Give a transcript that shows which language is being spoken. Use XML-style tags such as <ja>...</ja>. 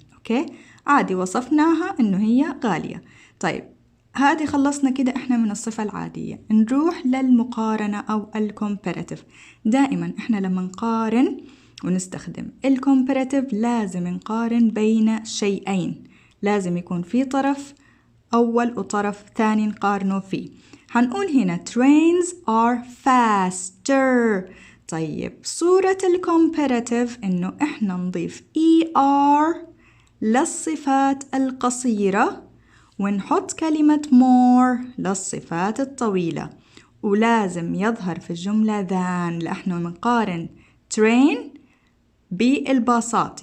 <ar>أوكي؟ عادي وصفناها إنه هي غالية. طيب هذه خلصنا كده إحنا من الصفة العادية. نروح للمقارنة أو الكومباراتيف. دائما إحنا لما نقارن ونستخدم الكومباراتيف لازم نقارن بين شيئين، لازم يكون في طرف أول وطرف ثاني نقارنه فيه.</ar> <en>هنقول هنا trains are faster.</en> <ar>طيب صورة الكومباراتيف إنه إحنا نضيف ER للصفات القصيرة ونحط كلمة more للصفات الطويلة، ولازم يظهر في الجملة than لأنه منقارن train بالباصات.</ar>